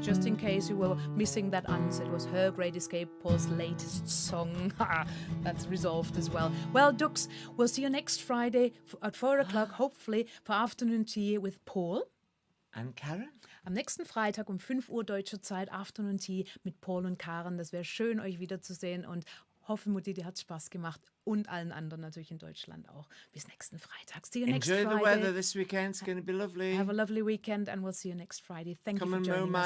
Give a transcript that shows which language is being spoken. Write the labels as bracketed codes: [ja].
[en] Just in case you were missing that answer, it was Her Great Escape, Paul's latest song. That's resolved as well. Well, ducks, we'll see you next Friday at 4 o'clock, hopefully, for afternoon tea with Paul. And Karen? [de] Am nächsten Freitag um 5 Uhr deutscher Zeit, Afternoon Tea mit Paul und Karen. Das wäre schön, euch wiederzusehen und hoffe, Mutti, dir hat Spaß gemacht und allen anderen natürlich in Deutschland auch. Bis nächsten Freitag. [en] See you next Friday. Enjoy the weather this weekend. It's going to be lovely. Have a lovely weekend and we'll see you next Friday. Thank you for joining us.